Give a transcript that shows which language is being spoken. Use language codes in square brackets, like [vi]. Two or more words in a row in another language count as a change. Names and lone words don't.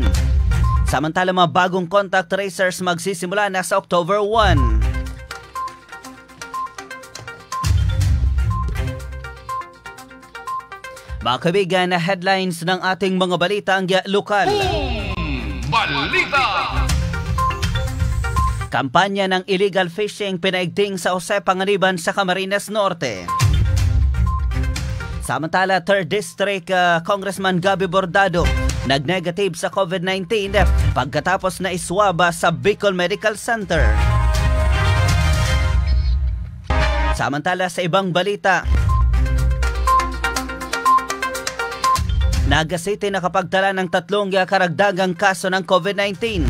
[tl] Samantala, mga bagong [en] contact tracers [tl] magsisimula na sa October 1. Mga kaibigan, na headlines ng ating mga balita ang lokal. Balita! Kampanya ng illegal fishing pinaigting sa Jose Panganiban sa Camarines Norte. Samantala, 3rd District Congressman Gabby Bordado nag-negative sa COVID-19 pagkatapos na iswaba sa Bicol Medical Center. Samantala, sa ibang balita, Naga City nakapagtala ng 3 karagdagang kaso ng COVID-19.